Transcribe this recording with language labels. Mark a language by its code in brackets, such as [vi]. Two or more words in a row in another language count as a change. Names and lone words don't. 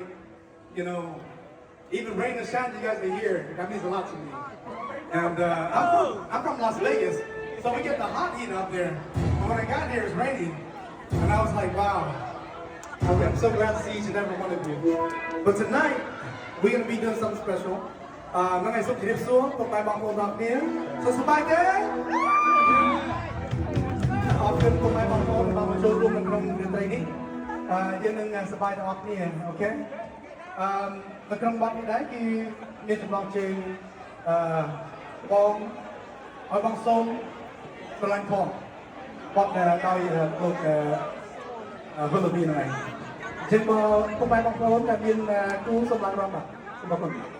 [en] You know, even rain and shine, you guys are here. That means a lot to me. And I'm from Las Vegas. So we get the hot heat up there, and when I got here, it's raining, and I was like, wow, I'm so glad to see each and every one of you. But tonight, we're going to be doing something special. [km] ថ្ងៃសុខជំរាបសួរពុកម៉ែបងប្អូនទាំងអស់គ្នាសុខសប្បាយទេអរគុណពុកម៉ែបង ប្អូនបានមកចូលរួមនៅក្នុងរាត្រីនេះយើងនឹងសប្បាយទាំងអស់គ្នាអូខេនៅក្នុងបទនេះដែរគឺមានចំណងជើងបងឲ្យបងសូមស្រឡាញ់ផងបត់ដោយលោកវិលលីហ្នឹងឯងជិះមកពុកម៉ែបងប្អូនដែលមានគូសម្រាប់រាប់បាទសូមអរគុណ